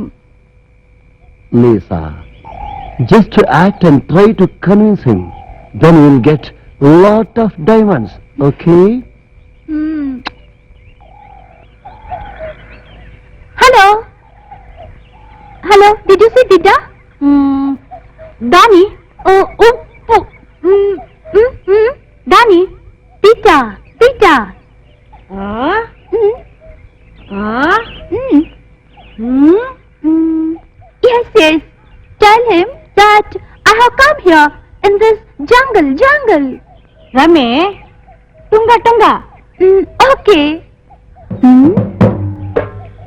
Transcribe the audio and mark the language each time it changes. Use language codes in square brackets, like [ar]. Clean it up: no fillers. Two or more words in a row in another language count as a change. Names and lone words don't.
[en] Lisa, just to act and try to convince him. Then you will get lot of diamonds, okay? Hello? Hello, did you see Dida? Dani? Oh. Dani? Dida. Yes. Tell him that I have come here in this jungle. Rame, Tunga. Okay.